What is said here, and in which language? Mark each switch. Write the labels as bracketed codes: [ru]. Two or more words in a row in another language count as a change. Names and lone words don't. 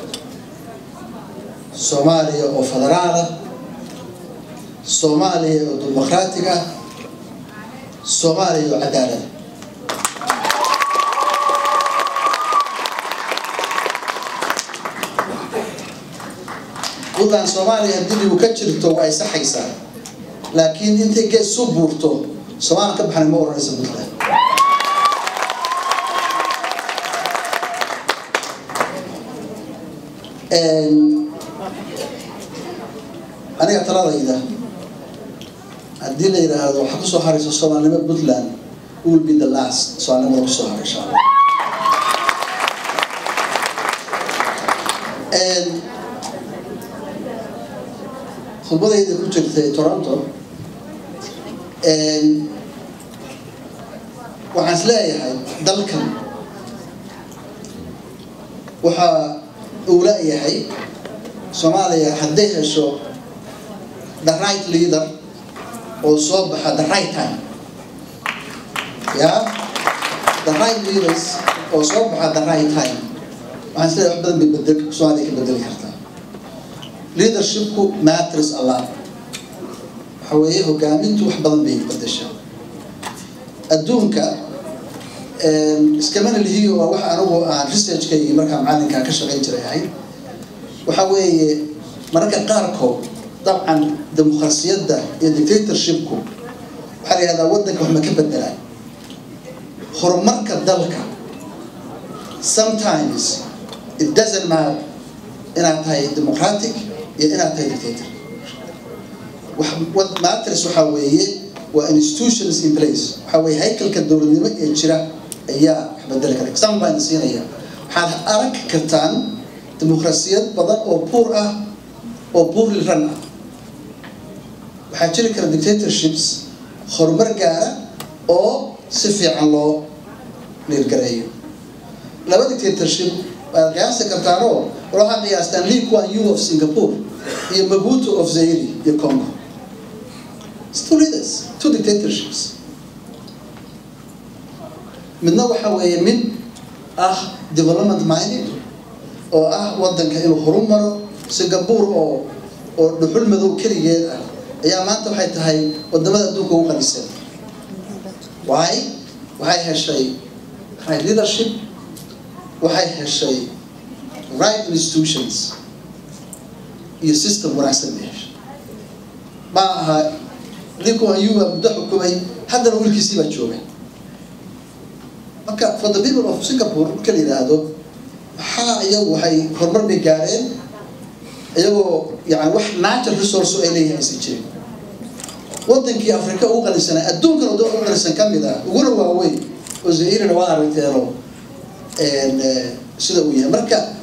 [so] Soomaaliya oo federaal ah Soomaaliya oo dimuqraadi ah Soomaaliya oo cadaalad Puntland Soomaaliya hadii uu ka jirto way saxaysaa laakiin intay gees soo buurto Soomaaliya ka baxan ma oranayso Puntland aniga taladayda hadii la yiraahdo waxa ku soo harayso Soomaalnimo Puntland [en] will be the last [so] Soomaalnimo ku soo haray [ar] إن شاء الله [so] khudbadayda ku jirtay Toronto waxaan isleeyahay dalkan waxa uu leeyahay Soomaaliya hadday hesho [en] the right leader [so] oo soo baxa [en] the right time the right leaders [so] oo soo baxa [en] the right time [so] waxaan isleeyahay wax badan bay bedel Soomaaliya ka bedeli kartaa leadershipku [en] matters a lot [so] waxa weeye hogaamintu wax badan bay bedeshaa adduunka iskama lihiyo waa wax anigu aan research-kay markaa macalinka ka shaqayn jiray ahay waxa weeye mararka qaarkood dabcan dimuqraasiyadda iyo dictatorshipku waxa la yiraahdaa wadanka wax ma ka bedelaa horumarka dalka [en] sometimes it doesn't matter [so] inaad tahay democratic iyo inaad tahay dictator [en] what matters [so] waxa weeye waa [en] institutions in place [so] waxa weeye haykalka dowladnimo ee jira ayaa wax bedeli kara example baan siinaya waxaad arag kartaan dimuqraasiyad badan oo poor ah oo [en] poorly run [so] ah waxaa jiri kara dictatorships horumar gaara oo si fiican loo leergareeyo laba dictatorship waa qiyaasi kartaanoo waxaa qiyaastaan Lee Kuan Yew of Singapore iyo Mobutu of Zaire iyo Congo [en] two leaders two dictatorships [so] midna waxa weeye mid ah [en] development minded [so] oo ah wadanka inuu horumaro Singapore oo dhuxul madow kaligeed ah ayaa maanta waxay tahay wadamada adduunka ugu qanisan waxay heshay [en] right leadership [so] waxay heshay [en] right institutions [so] iyo system wanaagsan ma aha Lee Kuan Yew muddo xukumay haddana wiilkiisii baa jooga marka [en] for the people of Singapore [so] kala yiraahdo waxa iyagu waxay horumar bay gaareen iyagoo yani wax [en] natural resource [so] ay leeyahay si jirin wadankii Afrika ugu qanisan adduunka oo ugu qanisan kamid ah ugu waaweyn oo Zaire waa aragteeno sida uu yahay marka